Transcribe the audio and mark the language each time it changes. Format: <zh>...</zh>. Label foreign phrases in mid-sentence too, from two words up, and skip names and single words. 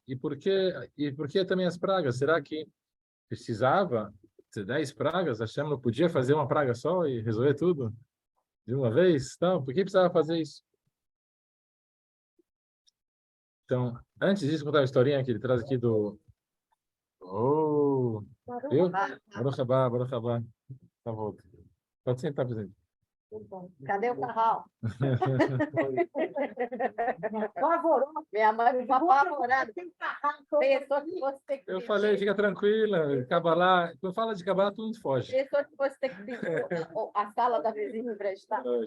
<pt>E por que também as pragas? Será que precisava ter 10 pragas? Hashem não podia fazer uma praga só e resolver tudo de uma vez? Não, por que precisava fazer isso? Então, antes disso, contar uma historinha que ele traz aqui do... Oh! Eu?</pt> <he>ברוך הבא ברוך הבא.</he> <pt>Tá volta. Pode sentar, presidente. Cadê o carral? Minha mãe ficou apavorada. Pensou que fosse ter que Eu falei, fica tranquila, Kabbalah. Quando fala de Kabbalah, todo mundo foge. Pensou que fosse ter que pedir a sala da vizinha emprestar.</pt>